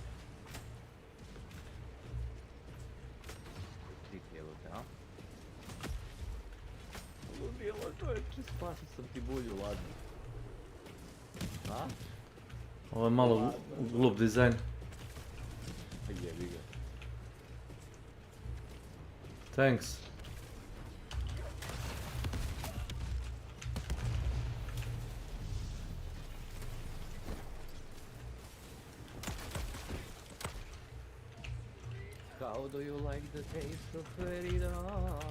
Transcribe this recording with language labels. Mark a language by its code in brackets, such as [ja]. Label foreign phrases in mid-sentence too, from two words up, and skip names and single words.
[hr] Trik jebote, a? Ludilo, čovječe, spasio sam ti bulju, ladno. A? Ovo je malo glup dizajn. Jebi ga. [en] Thanks. How do you like the taste of freedom?